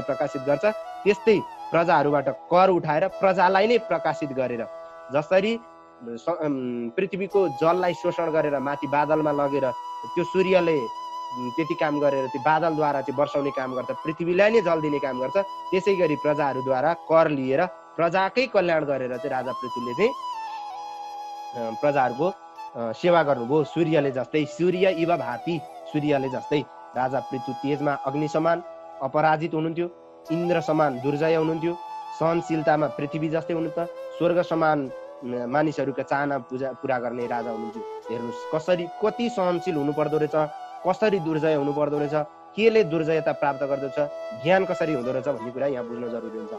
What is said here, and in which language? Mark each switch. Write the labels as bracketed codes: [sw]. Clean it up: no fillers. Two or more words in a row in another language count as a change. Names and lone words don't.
[ne] प्रकाशित गर्छ त्यस्तै प्रजाहरूबाट कर उठाएर प्रजालाई नै प्रकाशित गरेर, जसरी पृथ्वीको जललाई शोषण गरेर माथि बादलमा लगेर त्यो सूर्यले त्यति काम गरेर त्यो बादलद्वारा चाहिँ वर्षाउने काम गर्छ, पृथ्वीलाई नै जल दिने काम गर्छ, त्यसै गरी प्रजाहरूद्वारा कर लिएर प्रजाकै कल्याण गरेर चाहिँ राजा पृथुले चाहिँ प्रजाहरूको सेवा गर्नुभयो। सूर्यले जस्तै, [sa] सूर्य इव भाति, [ne] सूर्यले जस्तै राजा पृथु तेजमा अग्नि समान अपराजित हुनुहुन्थ्यो, इन्द्र समान दुर्जय हुनुहुन्थ्यो, सहनशीलतामा पृथ्वी जस्तै हुनुहुन्थ्यो, स्वर्ग समान मानिसहरूका चाहना पुरा गर्ने राजा हुनुहुन्थ्यो। हेर्नुहोस् कसरी कति सहनशील हुनु पर्दो रहेछ, कसरी दुर्जय हुनु पर्दो रहेछ, केले दुर्जयता प्राप्त गर्दछ, ज्ञान कसरी हुँदो रहेछ भन्ने कुरा यहाँ बुझ्न जरुरी हुन्छ।